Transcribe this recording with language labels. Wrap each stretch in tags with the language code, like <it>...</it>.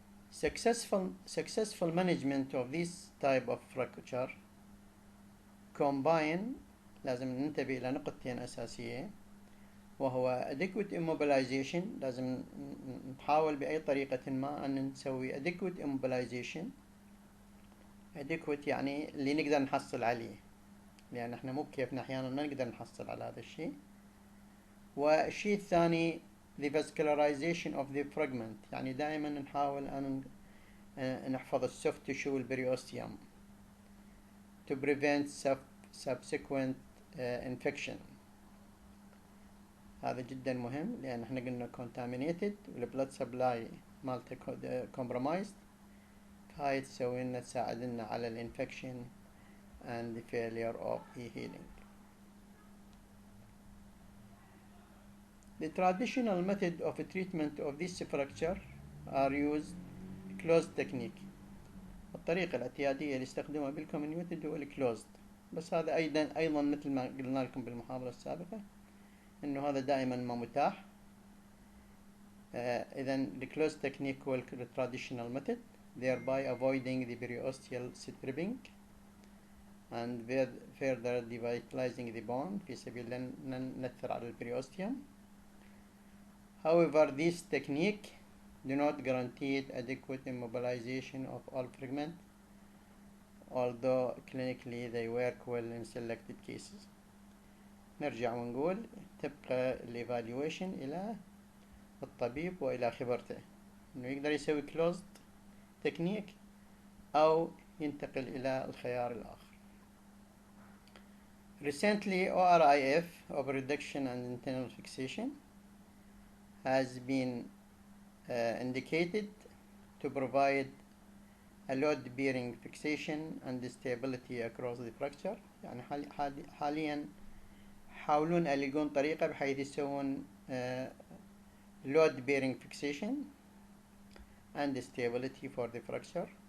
<en>Successful management of this type of fracture combine</en> <ar>لازم ننتبه إلى نقطتين أساسية، وهو</ar> <en>adequate immobilization.</en> <ar>لازم نحاول بأي طريقة ما أن نسوي</ar> <en>adequate immobilization.</en> <ar>adequate يعني اللي نقدر نحصل عليه، لأن احنا مو بكيفنا أحيانا ما نقدر نحصل على هذا الشيء. والشيء الثاني</ar> <en>the vascularization of the fragment،</en> <ar>يعني دائما نحاول أن نحفظ السوفت تيشو والبريوستيوم</ar> <en>to prevent subsequent infection.</en> <ar>هذا جدا مهم، لأن احنا قلنا contaminated والبلد سبلاي مالته compromised، فهاي تسوي لنا تساعدنا على الانفكشن</ar> <en>and the failure of the healing. The traditional method of treatment of this fracture are used closed technique.</en> <ar>الطريقة الاعتيادية اللي يستخدمها بالكوميونيتي هو الكلوزد، بس هذا أيضا مثل ما قلنا لكم بالمحاضرة السابقة إنه هذا دائما ما متاح.</ar> <en>إذن the closed technique هو traditional method, thereby avoiding the periosteal stripping and further devitalizing the bone</en> <ar>في سبيل أن نأثر على البريوستيوم.</ar> <en>However, this technique do not guarantee adequate immobilization of all fragments, although clinically they work well in selected cases.</en> <ar>نرجع ونقول تبقى الايفالويشن إلى الطبيب وإلى خبرته، إنه يقدر يسوي closed technique أو ينتقل إلى الخيار الآخر.</ar> <en>Recently, ORIF, over reduction and internal fixation, has been indicated to provide a load-bearing fixation and stability across the fracture.</en> <ar>يعني حاليا يحاولون يلقون طريقة بحيث يسوون</ar> <en>load-bearing fixation and stability for the fracture.</en>